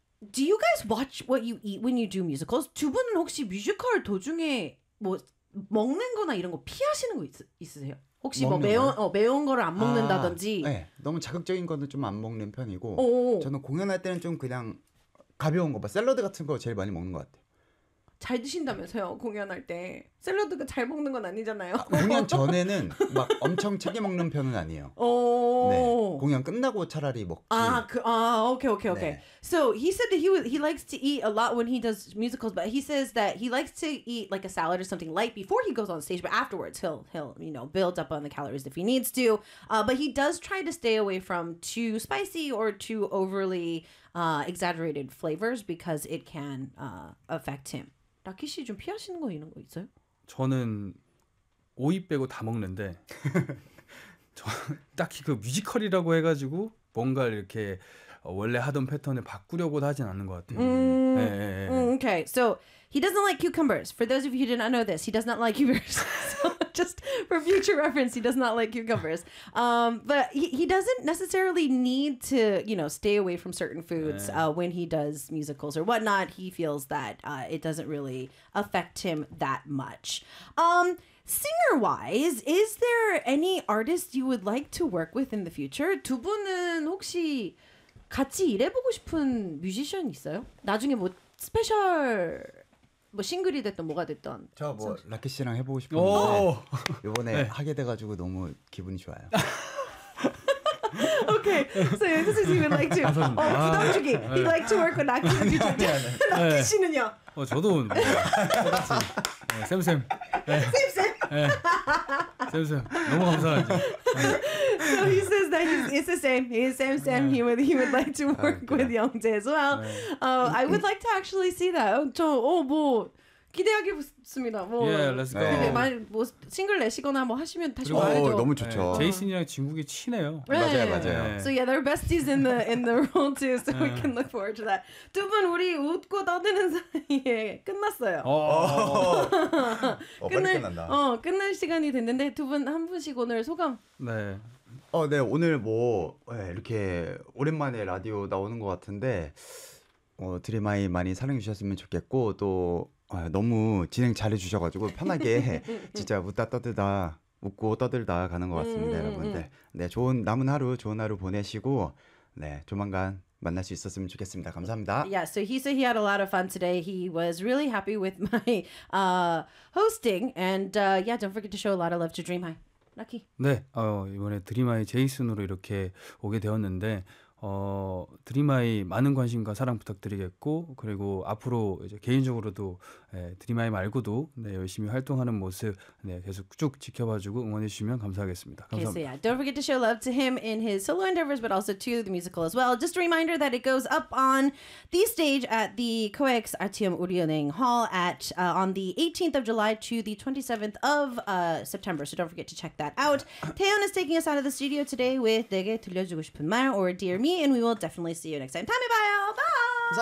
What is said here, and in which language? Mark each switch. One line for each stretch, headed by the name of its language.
English: Do you guys watch what you eat when you do musicals?
Korean: 두 분은 혹시 뮤지컬 도중에 뭐 먹는 거나 이런 거 피하시는 거 있으세요? 혹시 뭐 매운 거를 안 먹는다든지? 네, 너무 자극적인 거는 좀 안 먹는 편이고 저는 공연할 때는 좀 그냥 가벼운 거, 막 샐러드 같은 거 제일 많이 먹는 것 같아요. 잘 드신다면서요, 공연할 때. 샐러드가 잘 먹는 건 아니잖아요. 공연 전에는 막 엄청 차게 먹는 편은 아니에요. 네, 공연 끝나고 차라리 먹기. 아, 그, 아 오케이, 오케이, 네. 오케이.
English: So he said that he likes to eat a lot when he does musicals, but he says that he likes to eat like a salad or something light before he goes on stage, but afterwards he'll you know, build up on the calories if he needs to. But he does try to stay away from too spicy or too overly exaggerated flavors because it can affect him.
Korean: 라키 씨 좀 피하시는 거 이런 거 있어요? 저는 오이 빼고 다 먹는데 저 딱히 그 뮤지컬이라고 해가지고 뭔가 이렇게 원래 하던 패턴을 바꾸려고도 하진 않는 것 같아요. 네, 네, 네.
English: Okay, so he doesn't like cucumbers. For those of you who did not know this, he does not like cucumbers. So just for future reference, he does not like cucumbers. But he doesn't necessarily need to, you know, stay away from certain foods when he does musicals or whatnot. He feels that it doesn't really affect him that much. Singer-wise, is there any artist you would like to work with in the future?
Korean: 두 분은 혹시 같이 일해보고 싶은 뮤지션 있어요? 나중에 뭐 스페셜 뭐 싱글이 됐든 뭐가 됐든 저 뭐 라키 씨랑 해보고 싶은데 이번에 네. 하게 돼가지고 너무 기분이 좋아요.
English: Okay, so this is even like to
Korean: 부담 주기.
English: He like to work with 라키 씨.
Korean: 라키 씨는요? 저도 쌤쌤. 쌤쌤. 쌤쌤. 너무 감사하죠.
English: So he says that it's the same. He's same. Yeah. He would like to work with Yeongjae as well. Yeah. I would like to actually see that.
Korean: 저 뭐 기대하기 싶습니다. 뭐
English: yeah, let's go.
Korean: 근데 만약 뭐 싱글 내시거나 뭐 하시면 다시 와야죠. 너무 좋죠. 제이슨이랑 진국이 친해요. 맞아요, 맞아요.
English: So yeah, they're besties in the role too. So we can look forward to that.
Korean: 두 분 우리 웃고 떠드는 사이에 끝났어요. 끝날 빨리 끝난다. 끝날 시간이 됐는데 두 분 한 분씩 오늘 소감. 네. 네, 오늘 뭐 이렇게 오랜만에 라디오 나오는 것 같은데 드림아이 많이 사랑해 주셨으면 좋겠고 또 너무 진행 잘해 주셔가지고 편하게 진짜 웃다 떠들다 웃고 떠들다 가는 것 같습니다. 여러분들 네, 좋은 남은 하루 좋은 하루 보내시고 네, 조만간 만날 수 있었으면 좋겠습니다. 감사합니다.
English: Yeah, so he said he had a lot of fun today. He was really happy with my hosting and yeah, don't forget to show a lot of love to DreamHigh.
Korean: 라키. 네, 이번에 드림아이 제이슨으로 이렇게 오게 되었는데 드림아이 많은 관심과 사랑 부탁드리겠고 그리고 앞으로 이제 개인적으로도 드림아이 말고도 열심히 활동하는 모습 계속 쭉 지켜봐주고 응원해 주시면 감사하겠습니다. 감사합니다.
English: Okay, so yeah, don't forget to show love to him in his solo endeavors, but also to the musical as well. Just a reminder that it goes up on the stage at the COEX RTM 우리은행 Hall at on the 18th of July to the 27th of September. So don't forget to check that out. Taeyeon is taking us out of the studio today with
Korean: 내게 들려주고 싶은 말
English: or Dear Me, and we will definitely see you next time.
Korean: 다음에 봐요.
English: Bye.